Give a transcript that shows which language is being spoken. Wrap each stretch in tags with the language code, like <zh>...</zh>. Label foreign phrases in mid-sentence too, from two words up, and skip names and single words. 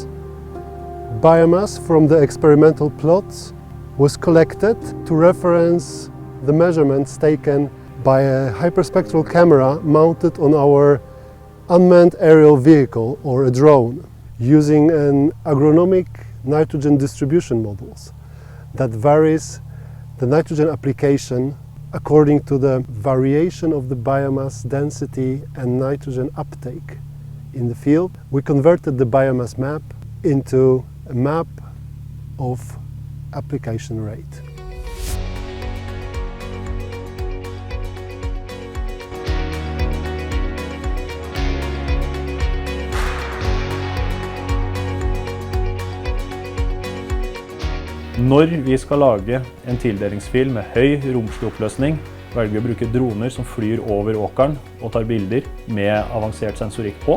<en>Biomass from the experimental plots was collected to reference the measurements taken by a hyperspectral camera mounted on our unmanned aerial vehicle or a drone using an agronomic nitrogen distribution models that varies the nitrogen application according to the variation of the biomass density and nitrogen uptake in the field. We converted the biomass map into a map of application rate.</en> <no>Når vi skal lage en tildelingsfil med høy romslig oppløsning, velger vi å bruke droner som flyr over åkeren og tar bilder med avansert sensorikk på.</no>